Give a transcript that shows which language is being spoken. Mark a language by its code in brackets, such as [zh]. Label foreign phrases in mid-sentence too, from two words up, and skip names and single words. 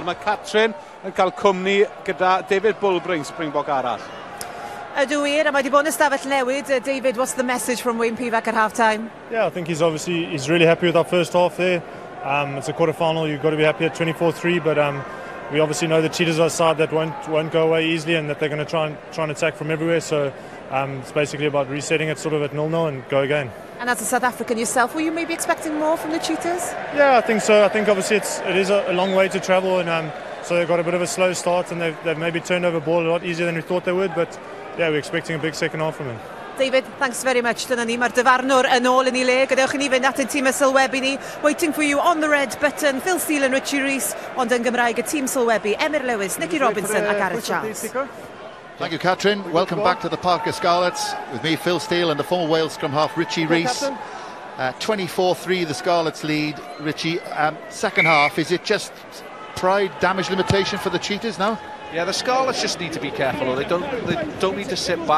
[cy] Mae Catrin yn cael cwmni gyda David Bulbring, Springbok arall. Ydw wir, a mae wedi bod yn ystafell newid. [en] David, what's the message from Wayne Pivac at half-time? Yeah, I think he's really happy with our first half there. It's a quarter-final, you've got to be happy at 24-3, but we obviously know the Cheetahs are a side that won't go away easily and that they're going to try and attack from everywhere, so it's basically about resetting it sort of at 0-0 and go again. And as a South African yourself, were you maybe expecting more from the Cheetahs? Yeah, I think so. I think obviously it is a long way to travel, and so they've got a bit of a slow start, and they've maybe turned over ball a lot easier than we thought they would, but yeah, we're expecting a big second half from them. David, thanks very much. [cy] Dyna ni, mae'r dyfarnwr yn ôl yn ei le. Gadewch i ni fynd at y tîm y sylwebu ni. [en] Waiting for you on the red button, Phil Steele and Richie Rees, [cy] ond yn Gymraeg y tîm sylwebu, [en] Emyr Lewis, Nicky Robinson a Gareth Charles. Thank you, Catrin. Welcome back to the Parker Scarlets. With me, Phil Steele, and the former Wales scrum half, Richie Rees. 24-3, the Scarlets lead. Richie, second half, is it just pride, damage limitation for the Cheetahs now? Yeah, the Scarlets just need to be careful. They don't need to sit back.